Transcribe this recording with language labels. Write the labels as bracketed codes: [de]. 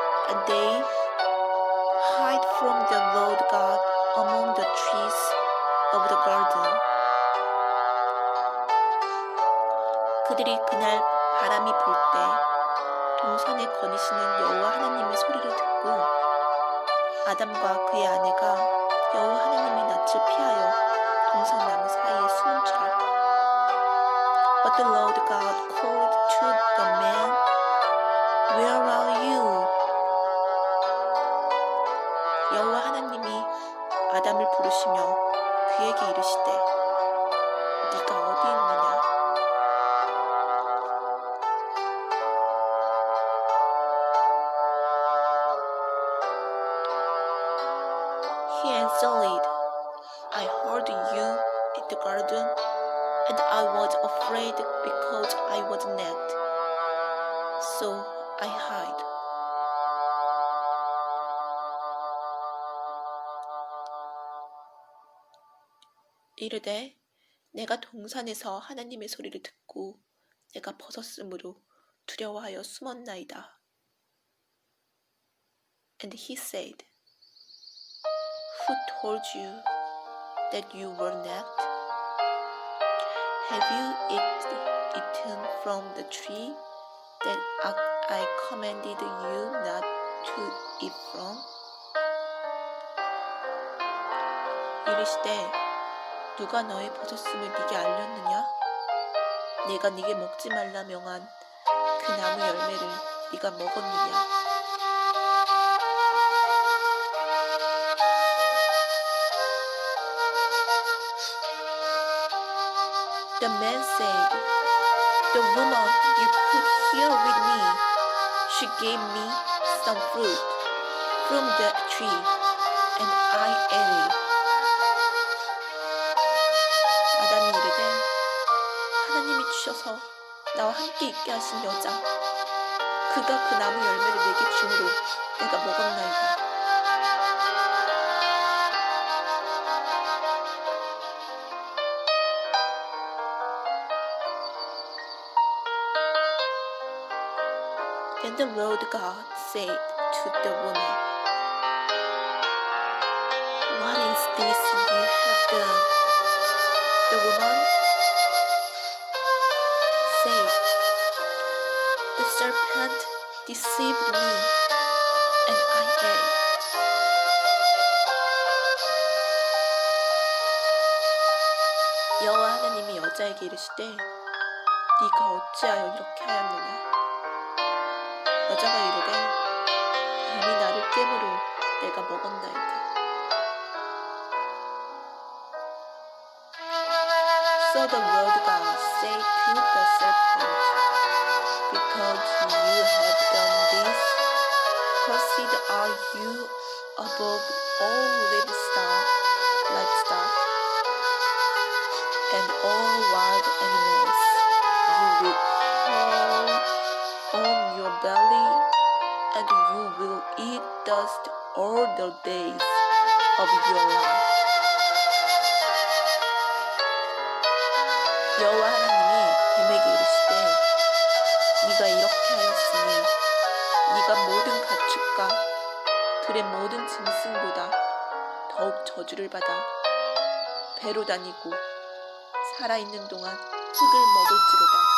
[en] And they hid from the Lord God among the trees of the garden. [ko] 그들이 그날 바람이 불 때 동산에 거니시는 여호와 하나님의 소리를 듣고 아담과 그의 아내가 여호와 하나님의 낯을 피하여 동산 나무 사이에 숨은 줄 알아. [en] But the Lord God called to the man, Where are you? [ko] 여호와 하나님이 아담을 부르시며 그에게 이르시되 네가 어디 있느냐? [en] He answered, I heard you in the garden, and I was afraid because I was naked, so I hid. [ko] 이르되 내가 동산에서 하나님의 소리를 듣고 내가 벗었으므로 두려워하여 숨었나이다. [en] And he said, Who told you that you were naked? Have you eaten from the tree that I commanded you not to eat from? [ko] 이르시되 누가 너의 벗었음을 네게 알렸느냐? 내가 네게 먹지 말라 명한 그 나무 열매를 네가 먹었느냐? [en] The man said, The woman you put here with me, she gave me some fruit from the tree, and I ate it. [ko] 아담이 이르되 하나님이 주셔서 나와 함께 있게 하신 여자, 그가 그 나무 열매를 내게 주므로 내가 먹었나이다. [en] And the Lord God said to the woman, "What is this you have done?" The woman said, "The serpent deceived me, and I ate." [ko] 여호와 하나님이 여자에게 이르시되, 네가 어찌하여 이렇게 하였느냐? 여자가 이르되, 뱀이 나를 깨므로 내가 먹었나이다. [en] So the Lord God said to the serpent, "Because you have done this, cursed are you above all livestock, and all wild animals. You will crawl on your belly, and you will eat dust all the days of your life." [ko] 여호와 하나님이 뱀에게 이르시되, 네가 이렇게 하였으니 네가 모든 가축과 들의 모든 짐승보다 더욱 저주를 받아 배로 다니고 살아있는 동안 흙을 먹을지로다.